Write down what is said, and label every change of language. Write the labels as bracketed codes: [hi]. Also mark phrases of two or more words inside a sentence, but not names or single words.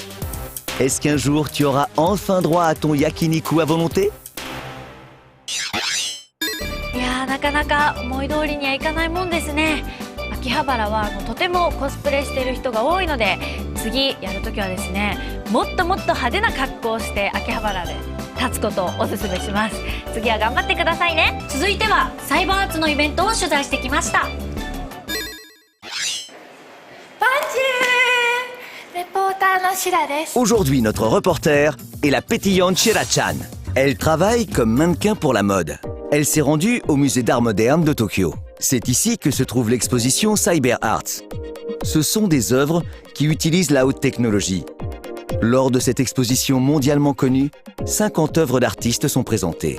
[fr] Est-ce qu'un jour tu auras enfin droit à ton yakiniku à volonté? [ja] いやー、なかなか思い通りにはいかないもんですね。秋葉原はとてもコスプレしている人が多いので、次やるときはですね、もっともっと派手な格好をして秋葉原で立つことをおすすめします。次は頑張ってくださいね。続いてはサイバーアーツのイベントを取材してきました。バンジュー、レポーターのシラです。 [fr] Aujourd'hui, notre reporter est la pétillante Shira-chan. Elle travaille comme mannequin pour la mode. Elle s'est rendue au musée d'art moderne de Tokyo. C'est ici que se trouve l'exposition Cyber Arts. Ce sont des œuvres qui utilisent la haute technologie. Lors de cette exposition mondialement connue, 50 œuvres d'artistes sont présentées.